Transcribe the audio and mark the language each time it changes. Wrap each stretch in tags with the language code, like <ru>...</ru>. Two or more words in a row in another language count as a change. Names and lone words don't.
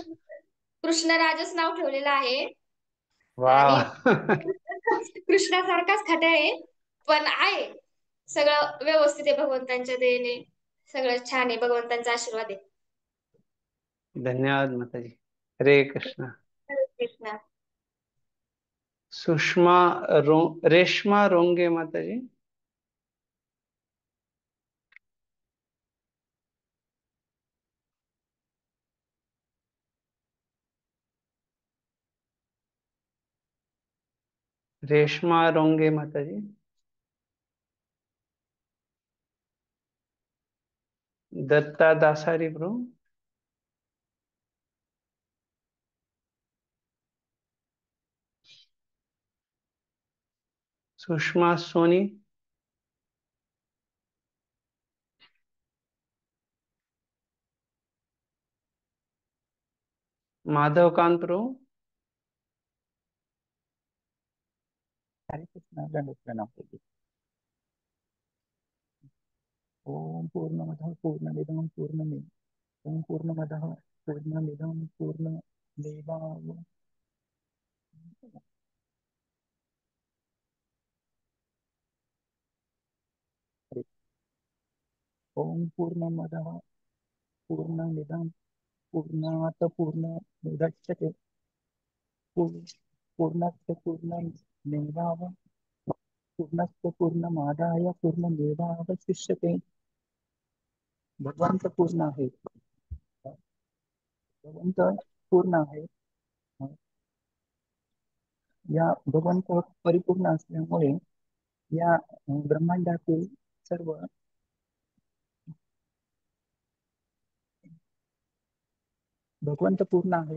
<mr>पण कृष्णराजच नाव ठेवलेलं आहे. वा. आणि कृष्णासारखाच खट्याळ आहे, पण आहे सगळं व्यवस्थित आहे भगवंतांच्या दयेने. सगळं छान आहे, भगवंतांचा आशीर्वाद आहे. धन्यवाद माताजी. हरे कृष्ण. हरे कृष्णा. सुषमा रेश्मा रोंगे माताजी. रेश्मा रोंगे माताजी. दत्ता दासारी प्रभु. सुषमा सोनी. माधवकांत प्रभु. हरे कृष्ण, दंडवत प्रणाम प्रभु.</mr> <sa>ओम पूर्णमदः पूर्णमिदं पूर्णमेवावशिष्यते, पूर्णमदः पूर्णमिदं पूर्णमेवावशिष्यते. ओम पूर्णमदः पूर्णमिदं पूर्णात् पूर्णमुदच्यते, पूर्णस्य पूर्णमेवावशिष्यते, पूर्णस्य पूर्णमादाय पूर्णमेवावशिष्यते.</sa> <mr>भगवंत पूर्ण आहे, भगवंत पूर्ण आहे. या भगवंत परिपूर्ण असल्यामुळे या ब्रह्मांडातील सर्व भगवंत पूर्ण आहे.</mr>